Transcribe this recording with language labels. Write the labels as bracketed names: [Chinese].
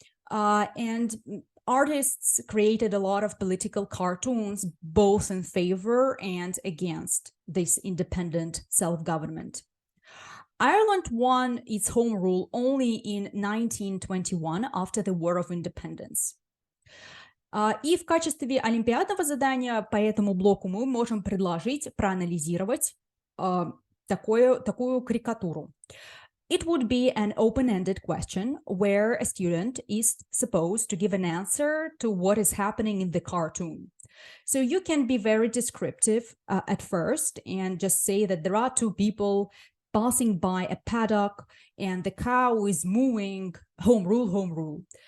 [English] And artists created a lot of political cartoons, both in favor and against this independent self-government. Ireland won its home rule only in 1921, after the War of Independence. [Russian] И в качестве олимпиадного задания по этому блоку мы можем предложить проанализировать такую карикатуру. [English] It would be an open-ended question where a student is supposed to give an answer to what is happening in the cartoon. So you can be very descriptive at first and just say that there are 2 people passing by a paddock and the cow is mooing, home rule, home rule.